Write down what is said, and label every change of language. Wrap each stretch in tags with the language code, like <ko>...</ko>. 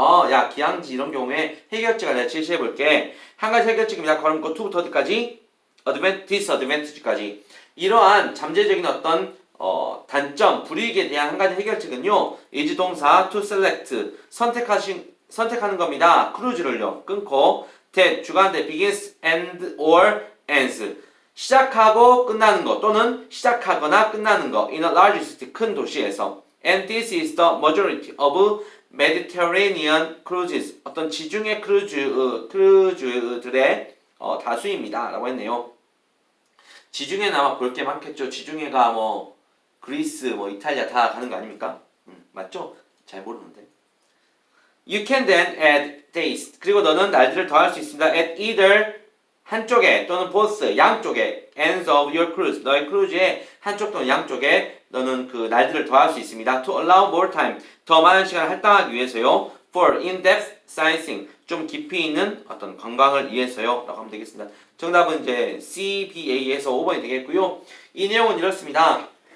<ko>야, 기항지 이런 경우에 해결책을 내가 제시해볼게. 한 가지 해결책입니다. 걸음코 to부터 어디까지? disadvantage까지. 이러한 잠재적인 어떤 단점, 불이익에 대한 한 가지 해결책은요. is 동사 to select, 선택하는 겁니다. 크루즈를요.</ko> <en>끊고 that, 주관대 begins and or ends.</en> <ko>시작하고 끝나는 것 또는 시작하거나 끝나는 것 in a large city 큰 도시에서 and this is the majority of Mediterranean cruises 어떤 지중해 크루즈들의 다수입니다 라고 했네요. 지중해는 아마 볼 게 많겠죠. 지중해가 그리스 이탈리아 다 가는 거 아닙니까? 맞죠? 잘 모르는데</ko> <en>You can then add days.</en> <ko>그리고 너는 날들을 더할 수 있습니다.</ko> <en>At either 한쪽에 또는 both 양쪽에 ends of your cruise.</en> <ko>너의 크루즈의 한쪽 또는 양쪽에 너는 그 날들을 더할 수 있습니다.</ko> <en>To allow more time.</en> <ko>더 많은 시간을 할당하기 위해서요.</ko> <en>For in-depth sightseeing.</en> <ko>좀 깊이 있는 어떤 관광을 위해서요. 라고 하면 되겠습니다. 정답은 이제 CBA에서 5번이 되겠고요. 이 내용은 이렇습니다.</ko>